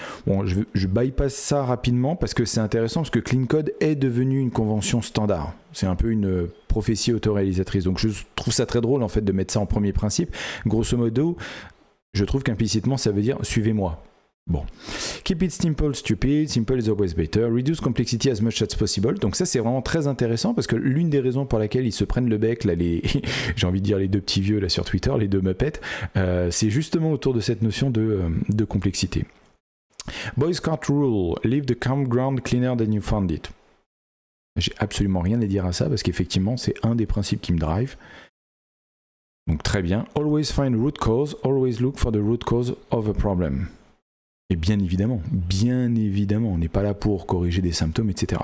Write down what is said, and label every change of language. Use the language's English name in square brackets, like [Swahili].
[French] Bon, je bypass ça rapidement parce que c'est intéressant, parce que Clean Code est devenu une convention standard. C'est un peu une prophétie autoréalisatrice. Donc, je trouve ça très drôle, en fait, de mettre ça en premier principe. Grosso modo, je trouve qu'implicitement, ça veut dire « suivez-moi ». [English] Bon. Keep it simple, stupid. Simple is always better. Reduce complexity as much as possible. [French] Donc ça, c'est vraiment très intéressant parce que l'une des raisons pour laquelle ils se prennent le bec, là, j'ai envie de dire les deux petits vieux là sur Twitter, les deux Muppets, c'est justement autour de cette notion de complexité. [English] Boy Scout rule. Leave the campground cleaner than you found it. [French] J'ai absolument rien à dire à ça parce qu'effectivement, c'est un des principes qui me drive. Donc très bien. [English] Always find root cause. Always look for the root cause of a problem. [French] Et bien évidemment, on n'est pas là pour corriger des symptômes, etc.